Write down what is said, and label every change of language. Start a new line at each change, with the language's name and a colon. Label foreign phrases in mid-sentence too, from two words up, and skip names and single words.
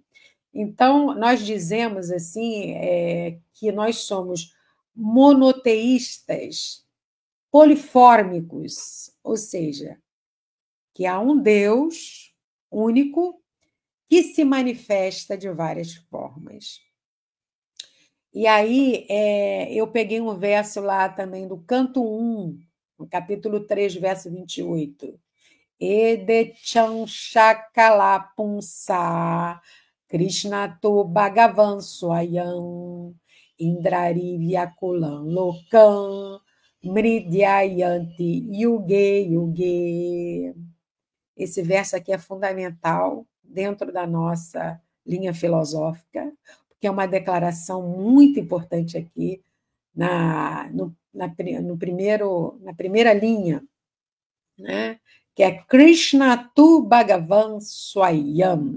Portuguese: Então, nós dizemos assim que nós somos monoteístas polifórmicos, ou seja, que há um Deus único que se manifesta de várias formas. E aí eu peguei um verso lá também do canto 1, no capítulo 3, verso 28.
Sanskrit: Ede Chanchakala Punsa Krishna tu Bhagavan Swayam Indrari Vyakulam Lokam Mridyayanti Yuge Yuge.
Portuguese: Esse verso aqui é fundamental dentro da nossa linha filosófica, porque é uma declaração muito importante aqui na primeira linha, né? Que é
Sanskrit: Krishna tu Bhagavan Swayam.